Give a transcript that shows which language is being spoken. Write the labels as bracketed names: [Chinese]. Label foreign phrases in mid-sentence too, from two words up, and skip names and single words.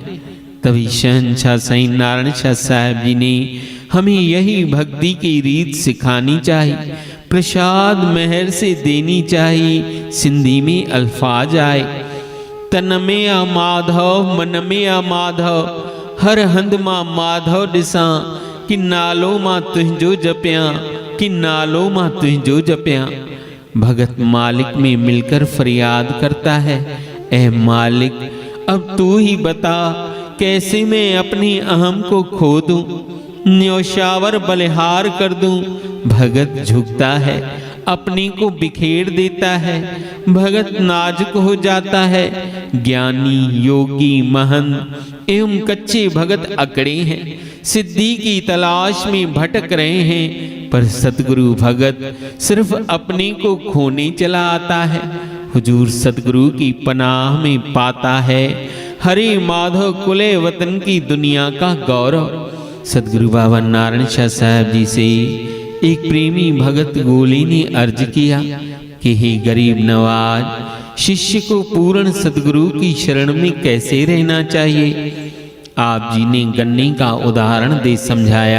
[Hindi] तभी शहंशाह साईं नारायण शाह साहब जी ने हमें यही भक्ति की रीत सिखानी चाहिए, प्रसाद मेहर से देनी चाहिए। सिंधी में अल्फाज आए, [Sindhi] तन में आ माधव मन में आ माधव, हर हंद मां माधव दिसा, कि नालो मां तुझो जपिया, कि नालो मां तुझो जपिया। [Hindi] भगत मालिक में मिलकर फरियाद करता है, ऐ मालिक अब तू ही बता कैसे मैं अपनी अहम को खो दूं, न्यौशावर बलिहार कर दूं। भगत झुकता है, अपने को बिखेर देता है, भगत नाजुक हो जाता है। ज्ञानी योगी महंत एवं कच्चे भगत अकड़े हैं, सिद्धि की तलाश में भटक रहे हैं, पर सतगुरु भगत सिर्फ अपने को खोने चला आता है। हुजूर सतगुरु की पनाह में पाता है हरे माधव कुले वतन की दुनिया का गौरव। सतगुरु बाबा नारायण शाह साहब जी से एक प्रेमी भगत गोली ने अर्ज किया कि हे गरीब नवाज, शिष्य को पूर्ण सतगुरु की शरण में कैसे रहना चाहिए। आप जी ने गन्ने का उदाहरण दे समझाया।